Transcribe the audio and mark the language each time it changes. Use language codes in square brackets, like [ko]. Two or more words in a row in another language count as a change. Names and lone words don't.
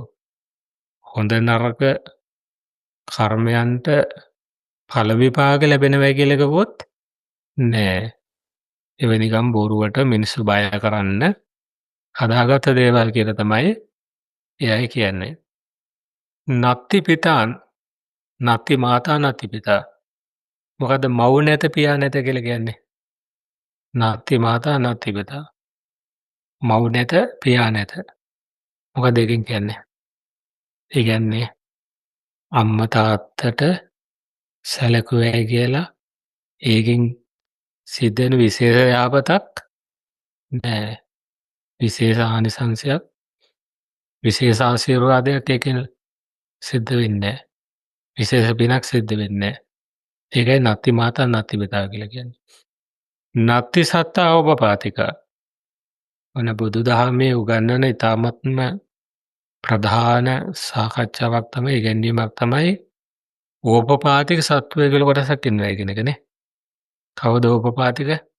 [si] හොඳ නරක කර්මයන්ට ඵල විපාක ලැබෙනවා කියලා කිව්වොත් නෑ. එවැනිකම් බොරුවට මිනිස්සු බය කරන්න හදාගත්ත දේවල් කියලා තමයි එයයි කියන්නේ. [pi] නත්ති පිතාන් නත්ති මාතා නත්ති පිතා. [si] මොකද්ද මව් නැත පියා නැත කියලා කියන්නේ? [pi] නත්ති මාතා නත්ති පිතා. [si] මව් නැත පියා නැත. මොකද ඒකෙන් කියන්නේ? ඒ කියන්නේ අම්මා තාත්තට සැලකුවයි කියලා ඒකෙන් සිද්ධ වෙන විශේෂ යාපතක් නෑ. විශේෂ ආනිසංසයක් විශේෂ ආශිර්වාදයක් ඒකෙන් සිද්ධ වෙන්නේ නෑ. විශේෂ පිනක් සිද්ධ වෙන්නේ නෑ. ඒකයි [pi] නත්ති මාතා නත්ති පිතා [si] කියලා කියන්නේ. [pi] නත්ති සත්තා ඕපපාතික. [si] ඔන්න බුදුදහමේ උගන්වන ඊ타මත්ම ප්‍රධාන සාකච්ඡාවක් තමයි ඉගැන්වීමක් තමයි ඕපපාතික සත්වය කියලා කොටසක් ඉන්නවා කියන එකනේ. කවුද ඕපපාතික?